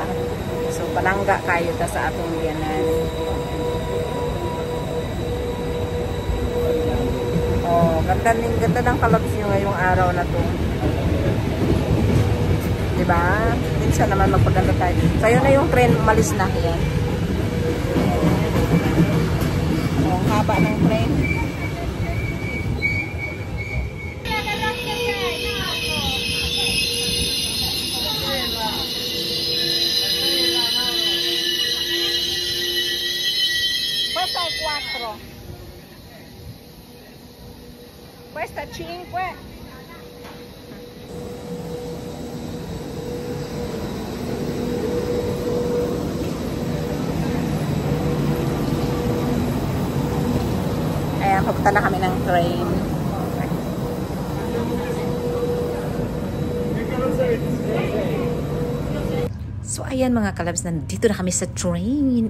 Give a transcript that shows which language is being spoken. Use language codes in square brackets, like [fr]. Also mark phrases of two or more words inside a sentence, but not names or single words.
[tl] So, [ceb] palangga kayo ta sa atong biyanan. [tl] Oh, ganda ng kalabs nyo ngayong araw na to. Diba? Minsan naman magpaganda tayo. So, yun na yung train. Umalis na. Yan. Oh, haba ng train. [it] Questa è 4. Questa è 5. [tl] Ayan, papunta na kami ng train. So, ayan mga kalabs, nandito na kami sa train.